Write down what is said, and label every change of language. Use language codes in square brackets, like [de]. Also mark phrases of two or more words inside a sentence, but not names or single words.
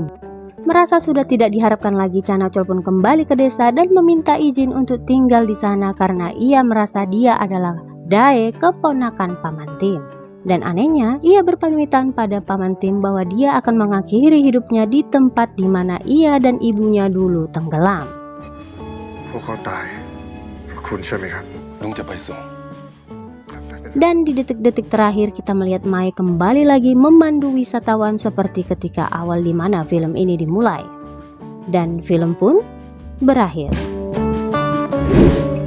[id] Merasa sudah tidak diharapkan lagi, Chanachol pun kembali ke desa dan meminta izin untuk tinggal di sana karena ia merasa dia adalah Dae, keponakan Paman Tim. Dan anehnya, ia berpamitan pada Paman Tim bahwa dia akan mengakhiri hidupnya di tempat di mana ia dan ibunya dulu tenggelam. [th] พวกเขาตายเพราะคุณใช่ไหมครับ ลุงจะไปส่ง [id] Dan di detik-detik terakhir kita melihat Mae kembali lagi memandu wisatawan seperti ketika awal di mana film ini dimulai. Dan film pun berakhir.